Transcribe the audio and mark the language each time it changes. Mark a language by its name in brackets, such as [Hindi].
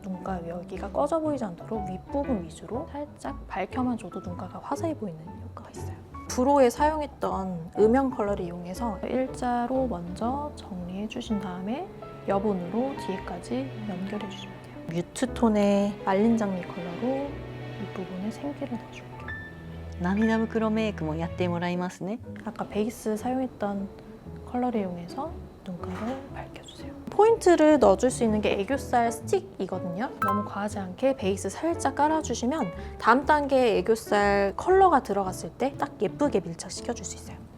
[Korean] 눈가 여기가 꺼져 보이지 않도록 윗부분 위주로 살짝 밝혀만 줘도 눈가가 화사해 보이는 효과가 있어요. 브로우에 사용했던 음영 컬러를 이용해서 일자로 먼저 정리해 주신 다음에 여분으로 뒤에까지 연결해 주시면 돼요. 뮤트 톤의 말린 장미 컬러로 윗부분에 생기를 넣어줄게요. [Japanese] 涙袋メイクもやってもらいますね。 [Korean] 아까 베이스 사용했던 컬러를 이용해서 눈가를 밝혀주세요. 포인트를 넣어줄 수 있는 게 애교살 스틱이거든요. 너무 과하지 않게 베이스 살짝 깔아주시면 다음 단계 애교살 컬러가 들어갔을 때 딱 예쁘게 밀착시켜줄 수 있어요.